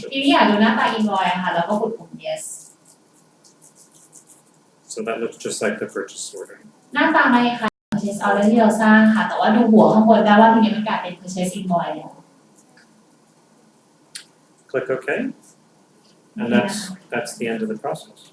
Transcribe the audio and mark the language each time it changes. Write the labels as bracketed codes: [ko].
[th] ทีนี้อยากดูหน้าตา invoice อะค่ะแล้วก็กดปุ่ม yes [en] So that looks just like the purchase order. [th] หน้าตาไม่คล้าย purchase order ที่เราสร้างค่ะแต่ว่าดูหัวข้างบนได้ว่าทีนี้มันกลายเป็น purchase invoice แล้ว [en] Click OK. And that's the end of the process.